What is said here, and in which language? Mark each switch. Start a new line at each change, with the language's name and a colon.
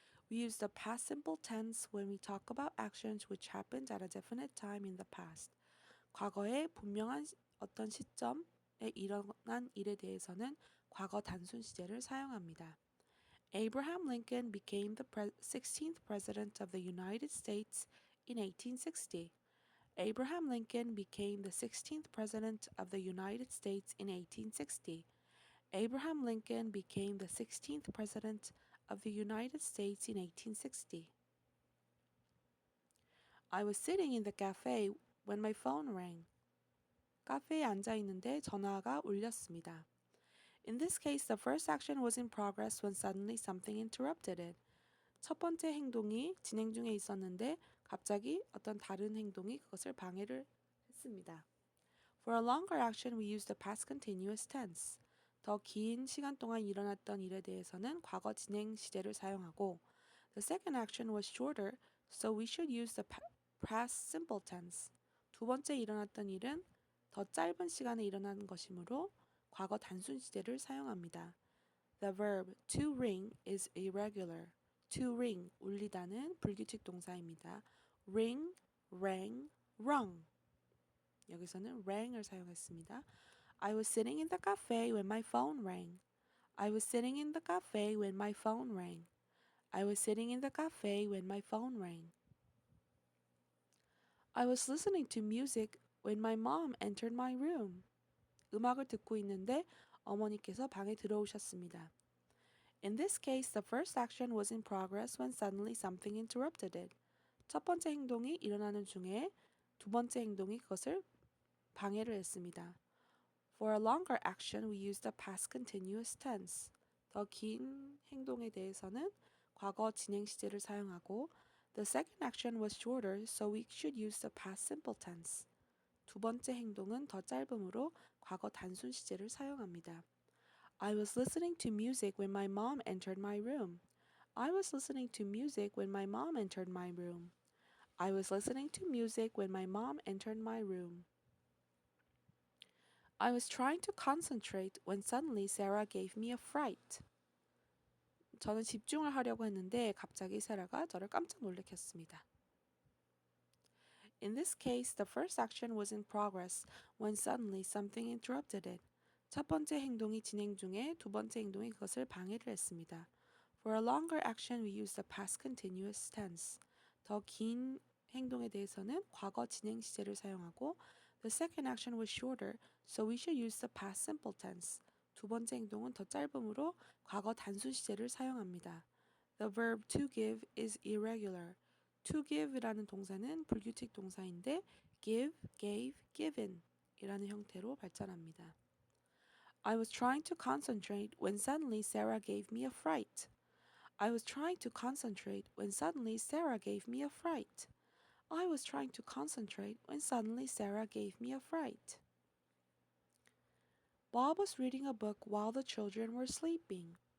English: We use the past simple tense when we talk about actions which happened at a definite time in the past.
Korean: 과거에 분명한 어떤 시점에 일어난 일에 대해서는 과거 단순 시제를 사용합니다.
English: Abraham Lincoln became the 16th President of the United States in 1860. Abraham Lincoln became the 16th President of the United States in 1860. Abraham Lincoln became the 16th President of the United States in 1860. I was sitting in the cafe when my phone rang.
Korean: 카페에 앉아 있는데 전화가 울렸습니다.
English: In this case, the first action was in progress when suddenly something interrupted it.
Korean: 첫 번째 행동이 진행 중에 있었는데 갑자기 어떤 다른 행동이 그것을 방해를 했습니다.
English: For a longer action, we use the past continuous tense.
Korean: 더 긴 시간 동안 일어났던 일에 대해서는 과거 진행 시제를 사용하고
English: The second action was shorter, so we should use the past simple tense.
Korean: 두 번째 일어났던 일은 더 짧은 시간에 일어난 것이므로 과거 단순 시제를 사용합니다.
English: The verb to ring is irregular.
Korean: To ring, 울리다는 불규칙 동사입니다.
English: ring, rang, rung.
Korean: 여기서는 rang을 사용했습니다.
English: I was sitting in the cafe when my phone rang. I was sitting in the cafe when my phone rang. I was sitting in the cafe when my phone rang. I was listening to music when my mom entered my room.
Korean: 음악을 듣고 있는데 어머니께서 방에 들어오셨습니다.
English: In this case, the first action was in progress when suddenly something interrupted it.
Korean: 첫 번째 행동이 일어나는 중에 두 번째 행동이 그것을 방해를 했습니다.
English: For a longer action, we use the past continuous tense.
Korean: 더 긴 행동에 대해서는 과거 진행 시제를 사용하고
English: The second action was shorter, so we should use the past simple tense.
Korean: 두 번째 행동은 더 짧으므로 과거 단순 시제를 사용합니다.
English: I was listening to music when my mom entered my room. I was listening to music when my mom entered my room. I was listening to music when my mom entered my room. I was trying to concentrate when suddenly Sarah gave me a fright.
Korean: 저는 집중을 하려고 했는데 갑자기 세라가 저를 깜짝 놀래켰습니다.
English: In this case, the first action was in progress when suddenly something interrupted it.
Korean: 첫 번째 행동이 진행 중에 두 번째 행동이 그것을 방해를 했습니다.
English: For a longer action, we use the past continuous tense.
Korean: 더 긴 행동에 대해서는 과거 진행 시제를 사용하고
English: The second action was shorter, so we should use the past simple tense.
Korean: 두 번째 행동은 더 짧으므로 과거 단순 시제를 사용합니다.
English: The verb to give is irregular.
Korean: To give이라는 동사는 불규칙 동사인데 give, gave, given 이라는 형태로 발전합니다.
English: I was trying to concentrate when suddenly Sarah gave me a fright. I was trying to concentrate when suddenly Sarah gave me a fright. I was trying to concentrate when suddenly Sarah gave me a fright. Bob was reading a book while the children were sleeping.